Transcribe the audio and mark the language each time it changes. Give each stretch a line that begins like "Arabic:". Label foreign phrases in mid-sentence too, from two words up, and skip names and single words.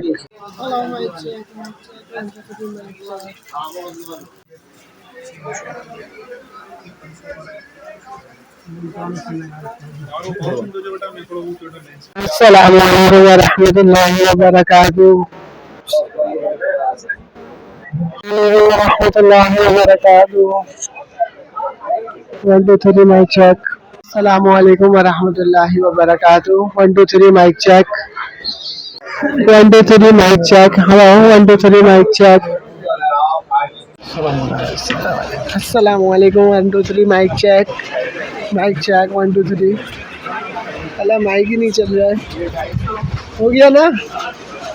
English: Hello, mic check, mic check, 1 2 3 mic check.
Arabic: السلام عليكم ورحمة الله وبركاته. ورحمة الله وبركاته.
English: 1 2 3 mic check.
Arabic: السلام عليكم ورحمة الله وبركاته.
English: 1 2 3 mic check. 1 2 3 mic check. Hello, 1 2 3 mic check. Assalamualaikum 1 2 3 mic check. Mic check 1 2 3.
Hindi: अला माइक ही नहीं चल रहा है. हो गया ना?